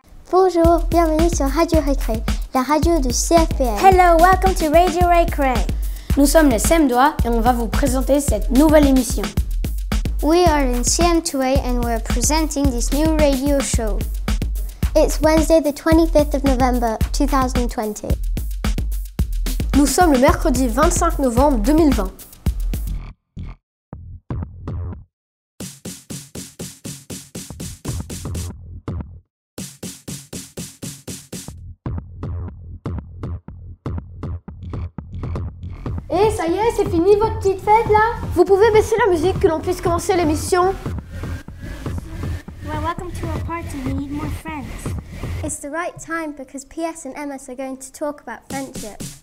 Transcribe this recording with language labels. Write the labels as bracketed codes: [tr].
[fr] Bonjour, bienvenue sur Radio Récré, la radio du CFPM. [en] Hello, welcome to Radio Récré. [fr] Nous sommes les CM2A et on va vous présenter cette nouvelle émission. [en] We are in CM2A and we're presenting this new radio show. It's Wednesday the 25th of November 2020. [fr] Nous sommes le mercredi 25 novembre 2020. Et ça y est, c'est fini votre petite fête là? Vous pouvez baisser la musique que l'on puisse commencer l'émission? [en] Well, welcome to our party. We need more friends. It's the right time because PS and MS are going to talk about friendship.